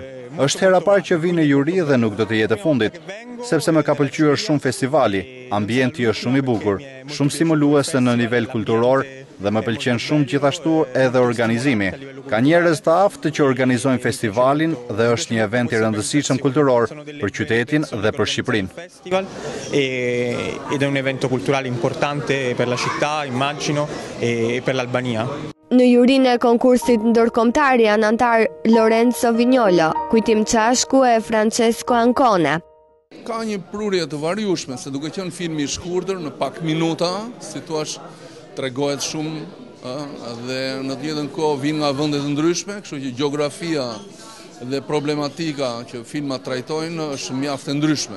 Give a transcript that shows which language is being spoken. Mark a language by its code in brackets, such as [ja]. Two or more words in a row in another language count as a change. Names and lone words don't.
[sq] Është hera parë që vi në juri dhe nuk do të jetë e fundit, sepse më ka pëlqyer shumë festivali, ambienti është shumë i bukur, shumë stimuluese në nivel kulturor dhe më pëlqen shumë gjithashtu edhe organizimi. Ka njerëz të aftë që organizojnë festivalin dhe është një event i rëndësishëm kulturor për qytetin dhe për Shqipërinë. [it] Ed è un evento culturale importante per la città, immagino, e per l'Albania. [sq] Në jurinë e konkursit ndërkombëtar janë antar Lorenzo Vignolo, Kujtim Çashku e Francesco Ancona. Ka një prurje të variushme, se duke qenë filmi i shkurtër në pak minuta, si thua, tregohet shumë dhe në të njëjtën kohë vijnë nga vende të ndryshme, kështu që gjeografia dhe problematika që filmat trajtojnë është mjaft e ndryshme.